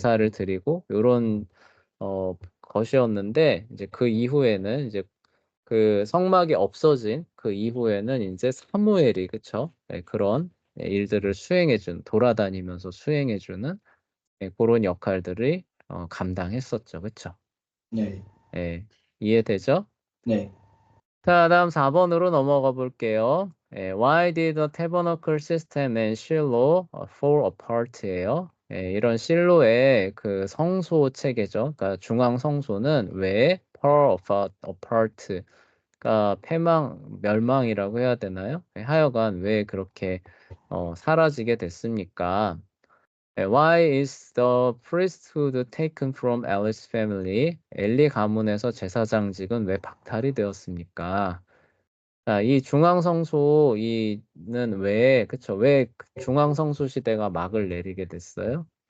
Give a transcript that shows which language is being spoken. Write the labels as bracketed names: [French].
[Korean] 제사를 드리고 요런 것이었는데 이제 그 이후에는 이제 성막이 없어진 그 이후에는 인제 사무엘이 그쵸? 예 그런 일들을 수행해 준 돌아다니면서 수행해 주는 고런 역할들을 감당했었죠. 그쵸? 네. 예. 이해되죠? 네. 자, 다음 4 번으로 넘어가 볼게요. 예. [English] Why did the tabernacle system and Shiloh fall apart?예요. [Korean] 예. 이런 실로의 성소 체계죠. 그러니까 중앙 성소는 왜 apart 그러니까 멸망이라고 해야 되나요? 예. 하여간 왜 그렇게 사라지게 됐습니까? 예. [English] Why is the priesthood taken from Eli's family? [Korean] 엘리 가문에서 제사장직은 왜 박탈이 되었습니까? 자, 이 중앙 성소 이는 왜 그쵸. 왜 중앙 성소 시대가 막을 내리게 됐어요?